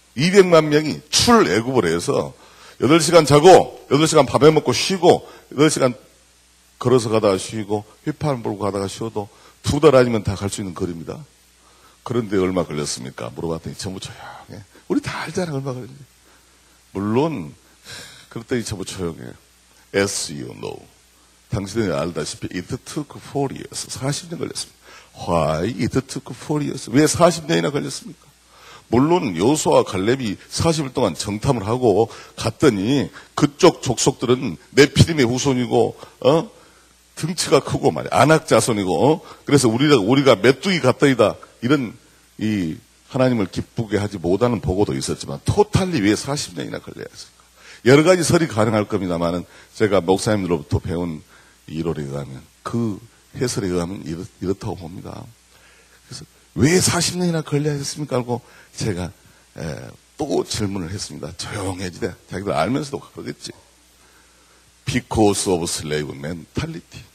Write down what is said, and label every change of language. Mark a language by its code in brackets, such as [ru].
[ko] 200만 명이 출애굽을 해서 8시간 자고 8시간 밥해 먹고 쉬고 8시간 걸어서 가다가 쉬고 휘파람 불고 가다가 쉬어도 2달 아니면 다 갈 수 있는 거리입니다. 그런데 얼마 걸렸습니까? 물어봤더니 전부 조용해. 우리 다 알잖아 얼마 걸렸는지. 물론 그랬더니 전부 조용해. [en] As you know. [ko] 당신들이 알다시피 [en] it took 4 years. [ko] 40년 걸렸습니다. [en] Why it took 4 years? [ko] 왜 40년이나 걸렸습니까? 물론 여호수아와 갈렙이 40일 동안 정탐을 하고 갔더니 그쪽 족속들은 네피림의 후손이고 등치가 크고 말이야. 아낙 자손이고 그래서 우리가 메뚜기 같다이다 이런 이 하나님을 기쁘게 하지 못하는 보고도 있었지만 토탈리 왜 40년이나 걸려야 했을까? 여러 가지 설이 가능할 겁니다만은 제가 목사님들로부터 배운 이론에 의하면 그 해설에 의하면 이렇다고 봅니다. 그래서 왜 40년이나 걸려야 했습니까? 하고 제가 또 질문을 했습니다. 조용해지대. 자기들 알면서도 그러겠지. [en] Because of slave mentality.